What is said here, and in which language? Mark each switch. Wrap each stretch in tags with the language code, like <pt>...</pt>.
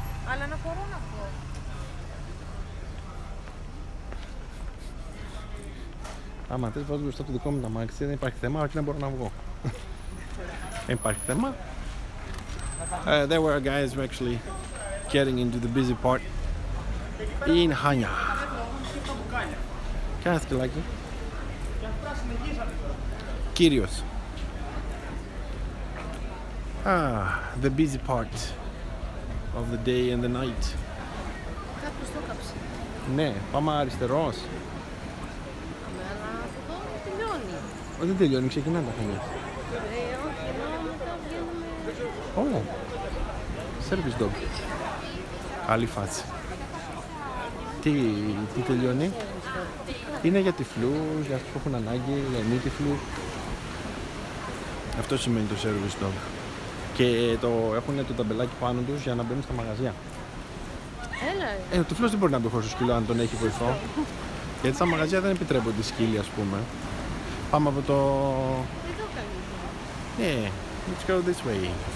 <el>Αλλά να μπορώ να βγω. Άμα θες βάζω μπροστά το δικό μου τα μάξι, δεν υπάρχει θέμα, όχι να μπορώ να βγω. Δεν υπάρχει θέμα.</el> <en>There were guys who actually getting into the busy part in Chania.</en> <el>Κάνα σκυλάκι. Κύριος.</el> <en>The busy part of the day and the night.</en> <el>Κάποιος το έκαψε. Ναι, πάμε αριστερός. Αλλά αυτό τελειώνει. Δεν τελειώνει, ξεκινά τα Χανιά. Όχι, ενώ μετά βγαίνουμε...</el> <en>Service dog.</en> <el>Καλή φάση. Τι τελειώνει? Είναι για τυφλούς, για αυτούς που έχουν ανάγκη, για μη τυφλούς. Αυτό σημαίνει το service dog. Και έχουν το ταμπελάκι πάνω τους για να μπαίνουν στα μαγαζιά. Έλα. Ο τυφλός δεν μπορεί να μπει χωρίς το σκύλο αν τον έχει βοηθό. Γιατί στα μαγαζιά δεν επιτρέπονται σκύλοι, ας πούμε. Πάμε από το... Εδώ καλύτερα. Ναι,</el> <en>let's go this way.</en>